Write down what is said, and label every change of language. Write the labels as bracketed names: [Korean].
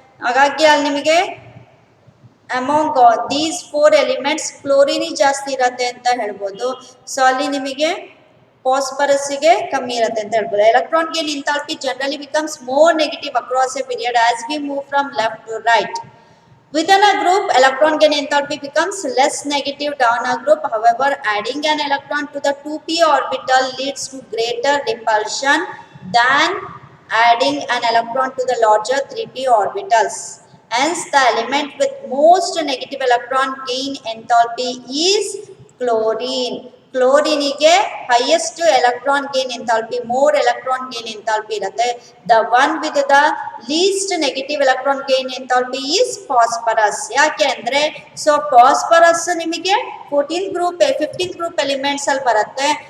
[Kannada] ಹಾಗಾಗಿ ಅಲ್ಲಿ ನಿಮಗೆ [English] among these 4 elements [Kannada] ಕ್ಲೋರಿನ್ ಜಾಸ್ತಿ ಇರುತ್ತೆ ಅಂತ ಹೇಳ್ಬೋದು. ಸೊ ಅಲ್ಲಿ ನಿಮಗೆ ಫಾಸ್ಫರಸ್ಗೆ ಕಮ್ಮಿ ಇರುತ್ತೆ ಅಂತ ಹೇಳ್ಬೋದು. [English] Electron gain enthalpy generally becomes more negative across a period as we move from left to right. Within a group, electron gain enthalpy becomes less negative down a group. However, adding an electron to the 2p orbital leads to greater repulsion than adding an electron to the larger 3p orbitals. Hence, the element with most negative electron gain enthalpy is chlorine. [Kannada] ಕ್ಲೋರಿನಿಗೆ highest electron gain enthalpy, more electron gain enthalpy ಇರುತ್ತೆ. [English] The one with the least negative electron gain enthalpy is phosphorus. [Kannada] ಯಾಕೆ ಅಂದರೆ so phosphorus ನಿಮಗೆ 15th group elements ಅಲ್ಲಿ ಬರುತ್ತೆ.